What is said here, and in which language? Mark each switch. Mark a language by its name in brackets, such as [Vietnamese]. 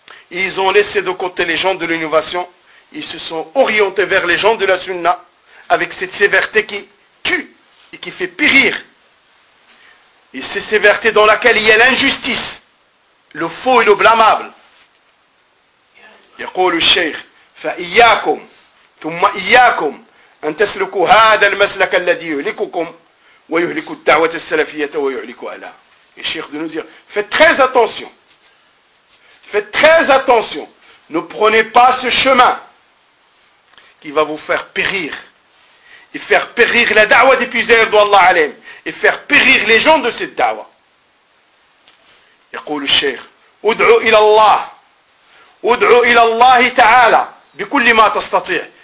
[French] Ils ont laissé de côté les gens de l'innovation. Ils se sont orientés vers les gens de la Sunna avec cette sévérité qui tue et qui fait périr. Et cette sévérité dans laquelle il y a l'injustice, le faux et le blâmable. [Arabic] يقول الشيخ فإياكم ثم إياكم أن تسلكوا هذا المسلك الذي يهلككم ويهلك الدعوة السلفية ويهلك أهلها. [French] Et Cheikh de nous dire, faites très attention. Faites très attention. Ne prenez pas ce chemin qui va vous faire périr. Et faire périr la da'wah des puiseurs d'Allah alayhim. Et faire périr les gens de cette da'wah. [Arabic] يقول الشيخ, ادعو إلى الله. ادعو إلى الله تعالى بكل ما تستطيع.